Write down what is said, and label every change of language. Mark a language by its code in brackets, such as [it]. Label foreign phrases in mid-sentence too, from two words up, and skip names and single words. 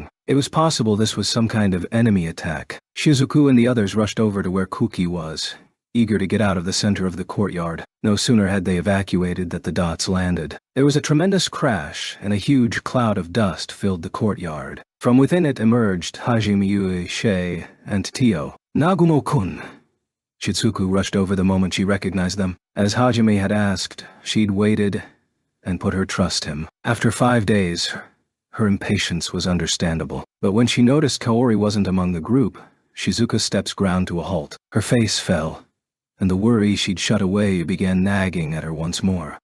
[en] It was possible this was some kind of enemy attack. Shizuku and the others rushed over to where Kuki was, eager to get out of the center of the courtyard. No sooner had they evacuated that the dots landed. There was a tremendous crash, and a huge cloud of dust filled the courtyard. From within it emerged Hajime, Yui, and Tio. "Nagumo-kun." Shizuku rushed over the moment she recognized them. As Hajime had asked, she'd waited and put her trust him. After 5 days, her impatience was understandable. But when she noticed Kaori wasn't among the group, Shizuka's steps ground to a halt. Her face fell, and the worry she'd shut away began nagging at her once more.